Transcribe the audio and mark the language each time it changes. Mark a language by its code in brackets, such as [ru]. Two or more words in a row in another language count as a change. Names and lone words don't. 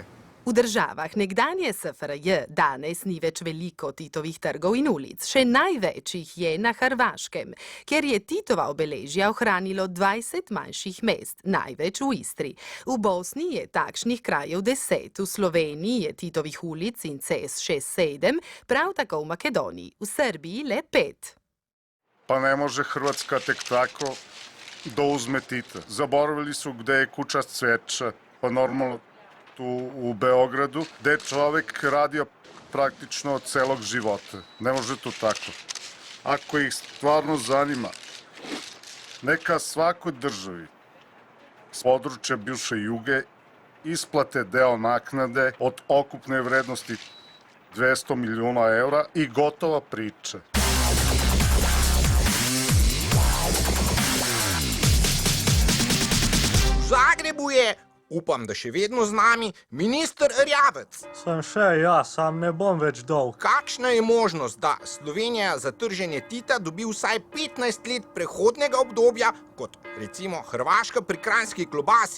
[sl] V državah nekdanje SFRJ danes ni več veliko Titovih trgov in ulic, še največ jih je na Hrvaškem, ker je Titova obeležja ohranilo 20 manjših mest, največ v Istri. V Bosni je takšnih krajev 10, v Sloveniji je Titovih ulic in cest 6-7, prav tako v Makedoniji, v Srbiji le 5. [sr] Pa ne može Hrvatska tek tako da uzme Tita. Zaboravili su gde je kuća Cveća, pa normalno tu u Beogradu, gde je čovek radio praktično celog života. Ne može to tako. Ako ih stvarno zanima, neka svakoj državi s područja bivše Juge isplate deo naknade od okupne vrednosti 200 milijuna eura i gotova priča. [sl] V Zagrebu je, upam, da še vedno z nami, minister Erjavec. Sem še jaz, sam ne bom več dolg. Kakšna je možnost, da Slovenija za trženje Tita dobi vsaj 15 let prehodnega obdobja, kot recimo Hrvaška pri kranjski klobasi?